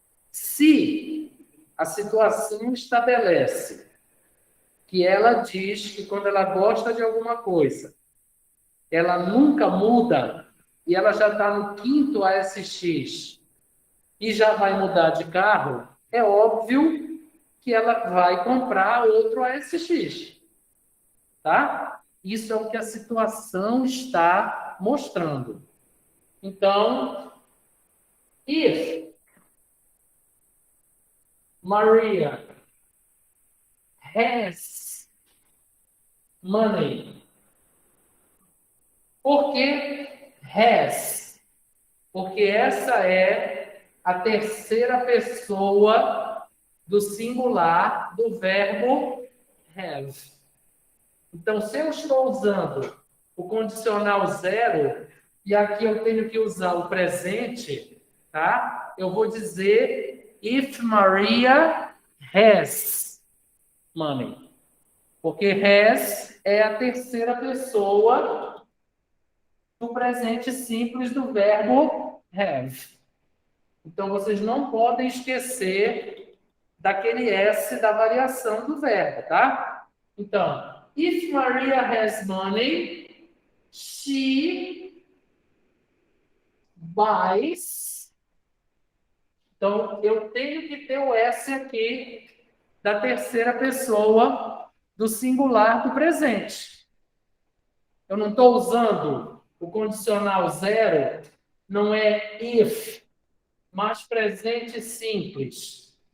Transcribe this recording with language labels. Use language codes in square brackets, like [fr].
[pt] Se a situação estabelece que ela diz que quando ela gosta de alguma coisa, ela nunca muda, e ela já está no 5º ASX e já vai mudar de carro, é óbvio que ela vai comprar outro ASX. Tá? Isso é o que a situação está mostrando. [en] Então, if Maria has money. [pt] Por que has? Porque essa é a terceira pessoa do singular do verbo have. Então, se eu estou usando o condicional 0, e aqui eu tenho que usar o presente, tá? Eu vou dizer [en] if Maria has money. [pt] Porque has é a terceira pessoa do presente simples do verbo have. Então, vocês não podem esquecer daquele S da variação do verbo, tá? [en] Então, if Maria has money, she buys. [pt] Então, eu tenho que ter o S aqui da terceira pessoa do singular do presente. Eu não estou usando o condicional zero não é if, mas presente simples.